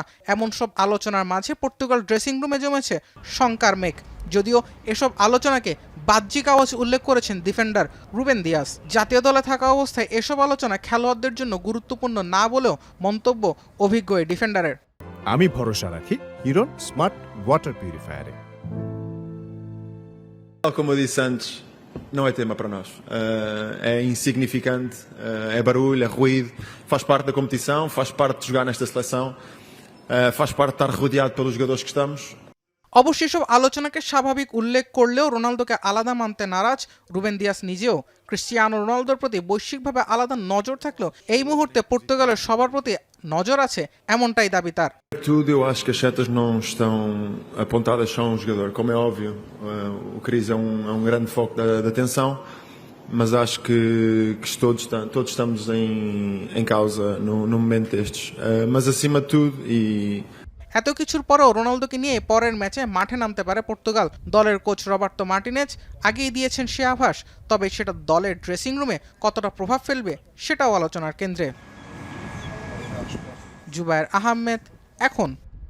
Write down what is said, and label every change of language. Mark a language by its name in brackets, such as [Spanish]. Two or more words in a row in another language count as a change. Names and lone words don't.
[Bangla] এমন সব আলোচনার মাঝে পর্তুগাল [English] dressing room-e [Bangla] জমেছে শঙ্কার মেঘ। যদিও এসব আলোচনাকে বাহ্যিক আওয়াজ উল্লেখ করেছেন ডিফেন্ডার রুবেন দিয়াস। জাতীয় দলে থাকা অবস্থায় এসব আলোচনা খেলোয়াড়দের জন্য গুরুত্বপূর্ণ না বলেও মন্তব্য অভিজ্ঞ এই ডিফেন্ডারের। আমি ভরসা রাখি হিরন স্মার্ট ওয়াটার পিউরিফায়ারে। [Portuguese] Como eu disse antes, não é tema para nós. É insignificante, é barulho, é ruído, faz parte da competição, faz parte de jogar nesta seleção, faz parte de estar rodeado pelos jogadores que estamos. [Bangla] অবশ্য সব আলোচনাকে স্বাভাবিক উল্লেখ করলেও রোনালদোকে আলাদা মানতে নারাজ রুবেন দিয়াস নিজেও। ক্রিস্টিয়ানো রোনালদোর প্রতি বৈশ্বিকভাবে আলাদা নজর থাকলেও এই মুহূর্তে পর্তুগালের সবার প্রতি নজর আছে, এমনটাই দাবি তার। [Portuguese] Tudo, eu acho que as setas não estão apontadas só a um jogador, como é óbvio. O Cris é um grande foco da atenção, mas acho que todos estamos em causa no momento destes. Mas acima de tudo, e [Bangla] এত কিছুর পরেও রোনালদোকে নিয়ে পরের ম্যাচে মাঠে নামতে পারে পর্তুগাল। দলের কোচ রবার্তো মার্টিনেজ আগেই দিয়েছেন সে আভাস। তবে সেটা দলের [English] dressing room-e [Bangla] কতটা প্রভাব ফেলবে সেটাও আলোচনার কেন্দ্রে। জুবায়ের আহমেদ, এখন।